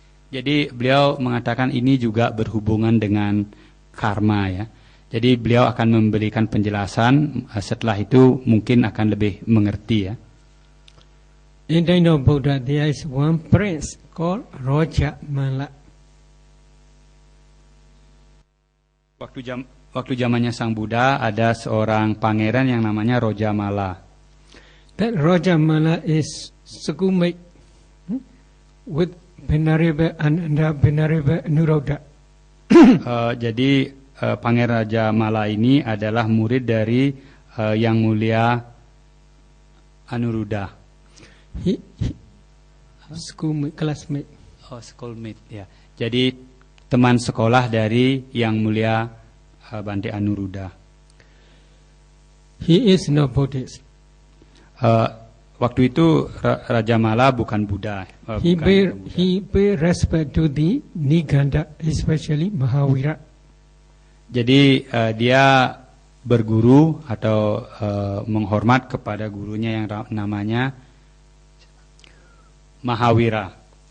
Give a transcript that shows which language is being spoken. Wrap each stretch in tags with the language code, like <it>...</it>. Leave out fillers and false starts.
<id>Jadi beliau mengatakan ini juga berhubungan dengan karma ya. Jadi beliau akan memberikan penjelasan, setelah itu mungkin akan lebih mengerti ya.</id> <en>In the name of Buddha, there is one prince called Raja Mala.</en> <id>Waktu zamannya Sang Buddha ada seorang pangeran yang namanya Raja Mala.</id> <en>That Raja Mala is schoolmate with Venerable Ananda, Venerable Anuruddha.</en> <id>Jadi Pangeran Raja Mala ini adalah murid dari Yang Mulia Anuruddha.</id> <en>Schoolmate, classmate.</en> <id>Oh, schoolmate ya. Jadi teman sekolah dari Yang Mulia Bante Anuruddha.</id> <en>He is no Buddhist.</en> <id>Waktu itu Raja Mala bukan Buddha.</id> <en>He pay respect to the Niganda, especially Mahavira.</en> <id>Jadi dia berguru atau menghormat kepada gurunya yang namanya Mahavira.</id>